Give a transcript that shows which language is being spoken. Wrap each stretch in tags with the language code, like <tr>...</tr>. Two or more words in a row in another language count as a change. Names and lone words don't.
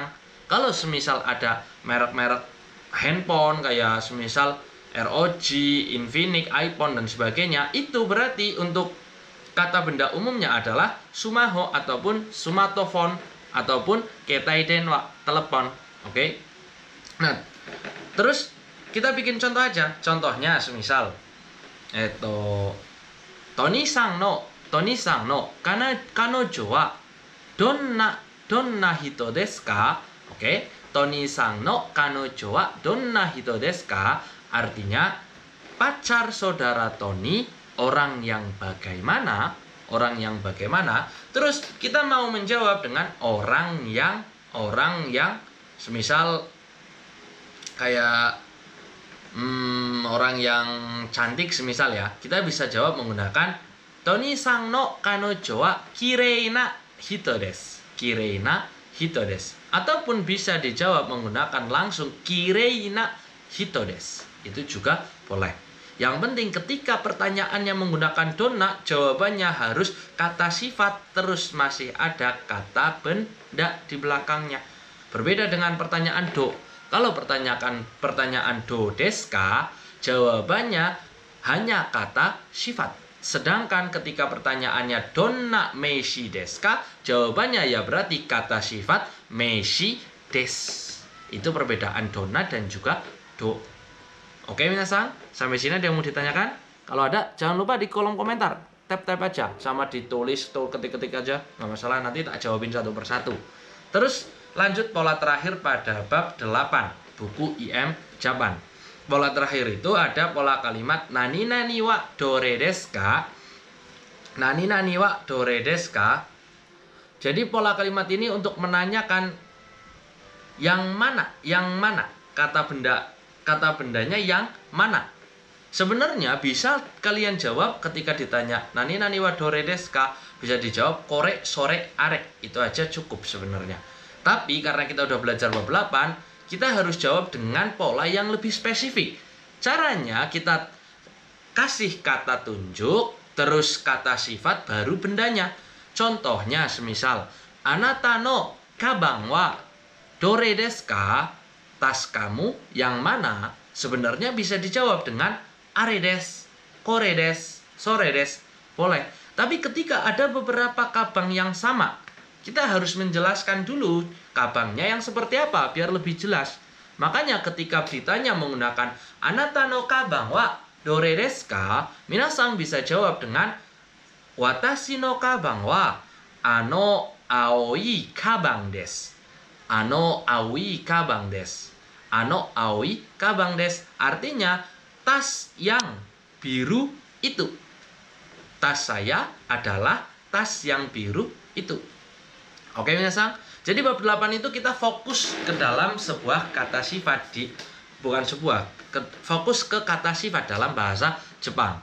<id>Kalau semisal ada merek-merek handphone kayak semisal ROG, Infinix, iPhone dan sebagainya, itu berarti untuk kata benda umumnya adalah sumaho ataupun smartphone ataupun</id> <ja>携帯電話,</ja> <id>telepon. Oke. Nah, terus kita bikin contoh aja. Contohnya semisal</id> <ja>トニーさんの彼女はどんな人ですか?</ja> <id>Oke.</id> <ja>トニーさんの彼女はどんな人ですか?</ja> <id>Artinya pacar saudara Tony orang yang bagaimana? Orang yang bagaimana? Terus kita mau menjawab dengan orang yang semisal kayak orang yang cantik semisal ya. Kita bisa jawab menggunakan</id> <ja>トニーさんの彼女はきれいな人です. きれいな人です.</ja> <id>Ataupun bisa dijawab menggunakan langsung</id> <ja>きれいな人です.</ja> <id>Itu juga boleh. Yang penting ketika pertanyaannya menggunakan donna, jawabannya harus kata sifat terus masih ada kata benda di belakangnya. Berbeda dengan pertanyaan do. Kalau pertanyaan</id> <ja>どうですか,</ja> <id>jawabannya hanya kata sifat. Sedangkan ketika pertanyaannya</id> <ja>どんな名詞ですか,</ja> <id>jawabannya ya berarti kata sifat</id> <ja>名詞です.</ja> <id>Itu perbedaan donna dan juga do. Oke, minasang, sampai sini ada yang mau ditanyakan? Kalau ada, jangan lupa di kolom komentar. Tap-tap aja, sama ditulis, ketik-ketik aja. Nggak masalah, nanti tak jawabin satu persatu. Terus, Lanjut pola terakhir pada bab 8 buku IM Japan. Pola terakhir itu ada pola kalimat</id> <ja>何々はどれですか? 何々はどれですか?</ja> <id>Jadi pola kalimat ini untuk menanyakan yang mana kata bendanya yang mana. Sebenarnya bisa kalian jawab ketika ditanya</id> <ja>何々はどれですか?</ja> <id>Bisa dijawab</id> <ja>これ、それ、あれ.</ja> <id>Itu aja cukup sebenarnya. Tapi karena kita udah belajar bab 8, kita harus jawab dengan pola yang lebih spesifik. Caranya kita kasih kata tunjuk, terus kata sifat, baru bendanya. Contohnya semisal,</id> <ja>あなたのかばんはどれですか?</ja> <id>Tas kamu yang mana? Sebenarnya bisa dijawab dengan</id> <ja>あれです、これです、それです.</ja> <id>Boleh. Tapi ketika ada beberapa kabang yang sama, kita harus menjelaskan dulu kabangnya yang seperti apa biar lebih jelas. Makanya ketika ditanya menggunakan</id> <ja>あなたのかばんはどれですか?</ja> <id>Minasang bisa jawab dengan</id> <ja>私のかばんはあの青いかばんです. あの青いかばんです。あの青いかばんです.</ja> <id>Artinya tas yang biru itu. Tas saya adalah tas yang biru itu. Oke minasang, jadi bab 8 itu kita fokus ke dalam sebuah kata sifat fokus ke kata sifat dalam bahasa Jepang.</id>